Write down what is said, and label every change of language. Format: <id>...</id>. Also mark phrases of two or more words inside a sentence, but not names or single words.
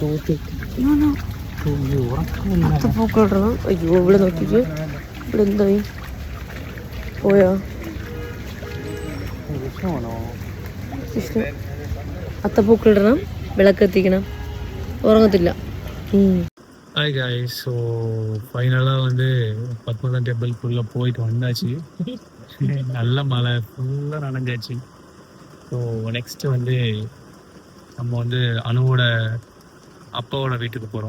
<ml>അത്തപ്പൂക്കൾ ഇടണം. അയ്യോ, ഇവിടെ നോക്കിയിട്ട് ഇവിടെ എന്തായി പോയോ? വിഷ്ണു അത്തപ്പൂക്കളിടണം, വിളക്കെത്തിക്കണം, ഉറങ്ങത്തില്ല.</ml> <en>Hi guys.</en> <ta>ஸோ ஃபைனலாக வந்து பத்மநாப டெம்பிள்குள்ளே போயிட்டு வந்தாச்சு. நல்ல மழை, ஃபுல்லாக நனைஞ்சாச்சு. ஸோ நெக்ஸ்ட்டு வந்து நம்ம வந்து அனுவோட அப்பாவோட வீட்டுக்கு போகிறோம்.</ta>